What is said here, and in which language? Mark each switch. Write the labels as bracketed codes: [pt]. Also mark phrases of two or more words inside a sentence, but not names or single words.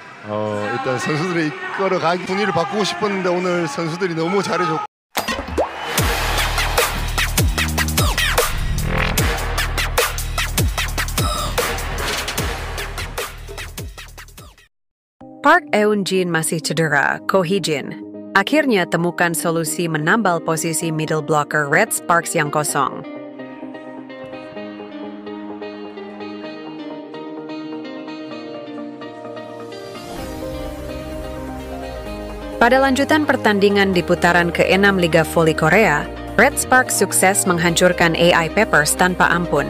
[ko] 일단 선수들이 이끌어가기 분위기를 바꾸고 싶었는데 오늘 선수들이 너무 잘해줬고 [id] Park Eun-jin masih cedera, Ko Hee-jin. Akhirnya temukan solusi menambal posisi [en] middle blocker [id] Red Sparks yang kosong. Pada lanjutan pertandingan di putaran ke-6 Liga Voli Korea, Red Sparks sukses menghancurkan AI Peppers tanpa ampun.